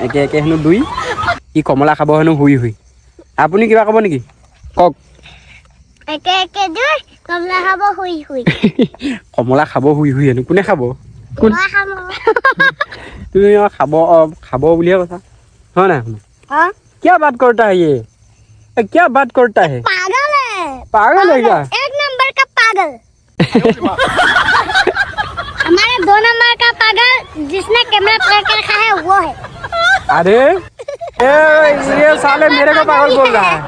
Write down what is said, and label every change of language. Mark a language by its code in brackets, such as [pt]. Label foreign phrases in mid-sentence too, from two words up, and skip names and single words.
[as] একে হেনো দুই ই কমলা খাব হেনো শুই। আপুনি কিবা ক'ব নেকি? কওক। কমলা খাব শুই হেনো। কোনে খাব? তুমি খাব বুলিহে কৈছা হয় নাই? [hi] क्या बात करता है ये? क्या बात करता है? पागल है क्या? 1 नंबर का पागल। हमारे 2 नंबर का पागल जिसने कैमरा पकड़ के रखा है वो है। अरे ये साले मेरे को पागल बोल रहा है।